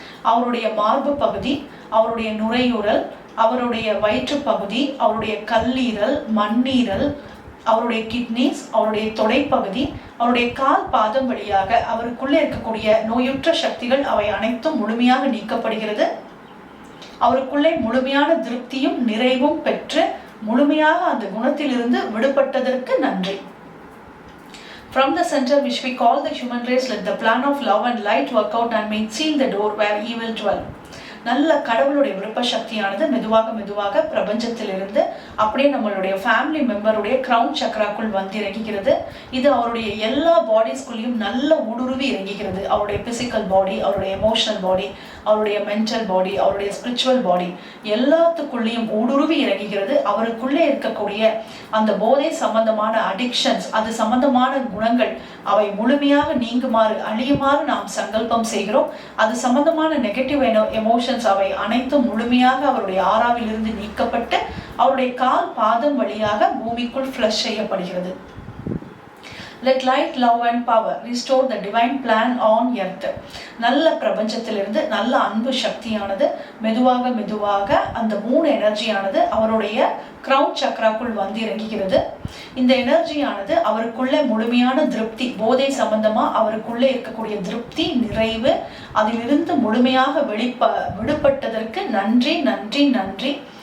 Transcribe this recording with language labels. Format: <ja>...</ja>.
<ta>அவருடைய மார்பு பகுதி, அவருடைய நுரையீரல், அவருடைய வயிற்று பகுதி, அவருடைய கல்லீரல், மண்ணீரல், அவருடைய கிட்னிஸ், அவருடைய தொடைப்பகுதி, அவருடைய கால் பாதம் வழியாக அவருக்குள்ளே இருக்கக்கூடிய நோயுற்ற சக்திகள் அவை அனைத்தும் முழுமையாக நீக்கப்படுகிறது. அவருக்குள்ளே முழுமையான திருப்தியும் நிறைவும் பெற்று முழுமையாக அந்த குணத்திலிருந்து விடுபட்டதற்கு நன்றி.</ta> <en>From the center which we call the human race, let the plan of love and light work out and may seal the door where evil dwell.</en> <ta>நல்ல கடவுளுடைய விருப்ப சக்தியானது மெதுவாக பிரபஞ்சத்திலிருந்து அப்படியே நம்மளுடைய ஃபேமிலி மெம்பருடைய கிரவுன் சக்ராக்குள் வந்து இறங்குகிறது. இது அவருடைய எல்லா பாடிஸ்குள்ளேயும் நல்ல ஊடுருவி இறங்குகிறது. அவருடைய பிசிக்கல் பாடி, அவருடைய எமோஷனல் பாடி, அவருடைய மென்டல் பாடி, அவருடைய ஸ்பிரிச்சுவல் பாடி எல்லாத்துக்குள்ளேயும் ஊடுருவி இறங்குகிறது. அவருக்குள்ளே இருக்கக்கூடிய அந்த போதை சம்பந்தமான அடிக்ஷன்ஸ், அது சம்பந்தமான குணங்கள் அவை முழுமையாக நீங்குமாறு அழியுமாறு நாம் சங்கல்பம் செய்கிறோம். அது சம்பந்தமான நெகட்டிவ் எமோஷன் அவை அனைத்தும் முழுமையாக அவருடைய ஆறாவிலிருந்து நீக்கப்பட்டு அவருடைய கால் பாதம் வழியாக பூமிக்குள் ஃப்ளஷ் செய்யப்படுகிறது.</ta> <en>Let light, love and power restore the divine plan on earth.</en> <ta>நல்ல பிரபஞ்சத்திலிருந்து நல்ல அன்பு சக்தியானது மெதுவாக அந்த மூணு எனர்ஜியானது அவருடைய கிரவுன் சக்ராக்குள் வந்து இறங்குகிறது. இந்த எனர்ஜியானது அவருக்குள்ள முழுமையான திருப்தி, போதை சம்பந்தமா அவருக்குள்ளே இருக்கக்கூடிய திருப்தி, நிறைவு அதிலிருந்து முழுமையாக விடுபட்டதற்கு நன்றி.</ta>